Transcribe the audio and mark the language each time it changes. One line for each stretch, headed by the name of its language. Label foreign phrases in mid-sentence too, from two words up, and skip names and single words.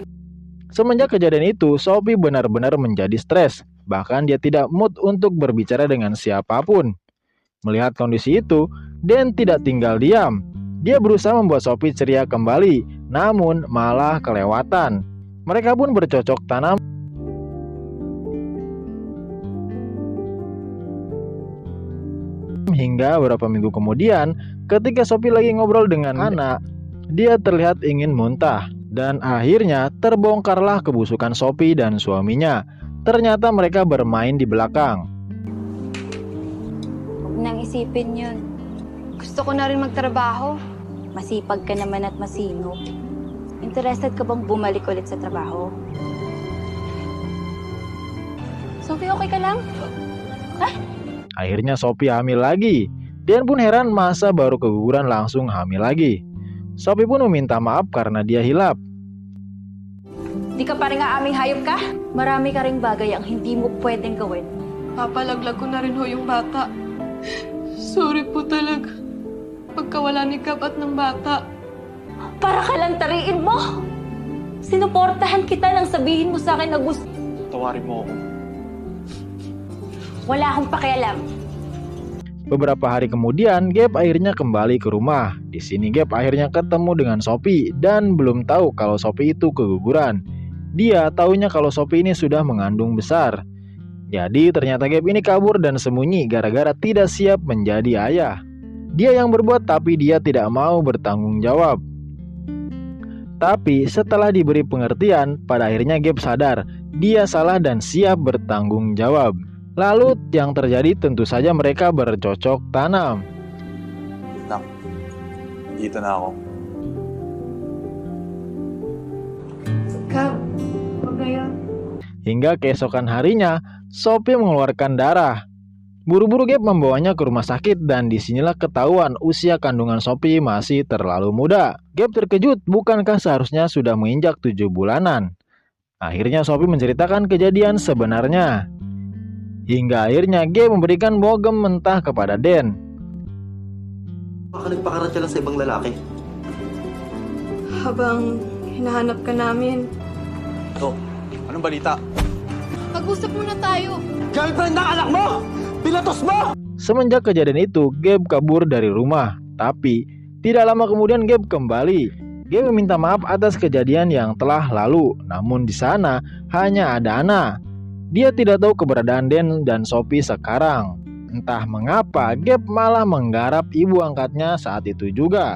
Indonesian: Semenjak kejadian itu, Sophie benar-benar menjadi stres. Bahkan dia tidak mood untuk berbicara dengan siapapun. Melihat kondisi itu, Dan tidak tinggal diam. Dia berusaha membuat Sophie ceria kembali, namun malah kelewatan. Mereka pun bercocok tanam hingga beberapa minggu kemudian, ketika Sophie lagi ngobrol dengan anak, dia terlihat ingin muntah. Dan akhirnya terbongkarlah kebusukan Sophie dan suaminya. Ternyata mereka bermain di belakang.
Filipino: Huwag nang isipin yun. Gusto ko na rin magtrabaho. Masipag ka naman at masinop. Interested ka bang bumalik ulit sa trabaho? Sophie, okay ka lang?
Indonesian: Akhirnya Sophie hamil lagi. Dan pun heran masa baru keguguran langsung hamil lagi. Sophie pun meminta maaf karena dia hilap.
Filipino: Di ka pa rin aaming hayop ka? Marami ka ring bagay ang hindi mo pwedeng gawin. Papalaglag ko na rin ho yung bata. Sorry po talaga. Pagkawala ni Gab at ng bata. Para ka lang tariin mo! Sinuportahan kita nang sabihin mo sa akin na gusto. Tawarin mo ako. Wala akong pakialam.
Indonesian: Beberapa hari kemudian, Gab akhirnya kembali ke rumah. Di sini Gab akhirnya ketemu dengan Sophie dan belum tahu kalau Sophie itu keguguran. Dia taunya kalau Sophie ini sudah mengandung besar. Jadi ternyata Gab ini kabur dan sembunyi gara-gara tidak siap menjadi ayah. Dia yang berbuat tapi dia tidak mau bertanggung jawab. Tapi setelah diberi pengertian, pada akhirnya Gab sadar dia salah dan siap bertanggung jawab. Lalu yang terjadi tentu saja mereka bercocok tanam.
Filipino: Nak, dito na ako. Gab, huwag ngayon.
Indonesian: Hingga keesokan harinya, Sophie mengeluarkan darah. Buru-buru Gab membawanya ke rumah sakit dan disinilah ketahuan usia kandungan Sophie masih terlalu muda. Gab terkejut, bukankah seharusnya sudah menginjak 7 bulanan? Akhirnya Sophie menceritakan kejadian sebenarnya. Hingga akhirnya Gab memberikan bogem mentah kepada Dan.
Filipino: Baka nagpakarat ka lang sa ibang lalaki. Habang hinahanap ka namin, So, anong balita? mag-usap muna tayo. Girlfriend ng anak mo! Pinatos mo!
Indonesian: Semenjak kejadian itu, Gab kabur dari rumah. Tapi, tidak lama kemudian Gab kembali. Gab meminta maaf atas kejadian yang telah lalu. Namun di sana hanya ada Ana. Dia tidak tahu keberadaan Dan dan Sophie sekarang. Entah mengapa Gab malah menggarap ibu angkatnya saat itu juga.